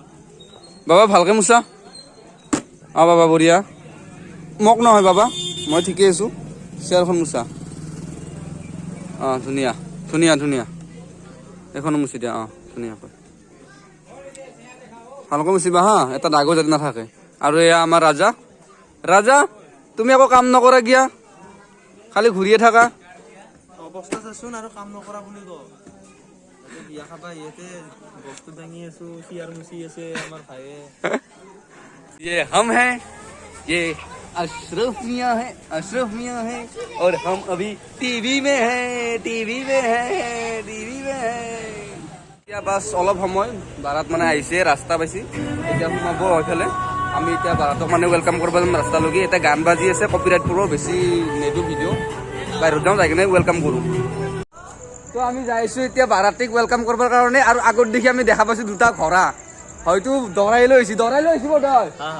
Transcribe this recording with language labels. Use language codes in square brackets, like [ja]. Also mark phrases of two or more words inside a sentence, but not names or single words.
[as] বাবা ভালকে মুচা বাবা বঢ়িয়া মোক নহয় বাবা মই ঠিকে আছোঁ চেয়াৰখন মুচা ধুনীয়া ধুনীয়া ধুনীয়া এখনো মুচি দিয়া ধুনীয়াকৈ ভালকৈ মুচিবা হা এটা দাগো যাতে নাথাকে আৰু এয়া আমাৰ ৰাজা ৰাজা তুমি একো কাম নকৰা গিয়া খালি ঘূৰিয়ে থাকা অৱস্থা চাচোন আৰু কাম নকৰা বুলি ক বিয়া খাবা ইয়াতে বস্তু দাঙি আছো চিয়াৰ মুচি আছে আমাৰ ভাইয়ে [hi] ये हम हैं ये अशरफ मियां है और हम अभी टीवी में है [as] এতিয়া বাছ অলপ সময় বাৰাত মানে আহিছে ৰাস্তা পাইছে এতিয়া সোমাব এইফালে আমি এতিয়া বাৰাতক মানে ৱেলকাম কৰিব যাম ৰাস্তালৈকে এতিয়া গান বাজি আছে কপিৰাইট পূৰ্ব বেছি নেদো ভিডিঅ' বাহিৰত যাওঁ যাই কিনে ৱেলকাম কৰোঁ তো আমি যাইছোঁ এতিয়া বাৰাতিক ৱেলকাম কৰিবৰ কাৰণে আৰু আগত দেখি আমি দেখা পাইছোঁ দুটা ঘোঁৰা হয়তো দৰাই লৈ আহিছে বোধহয়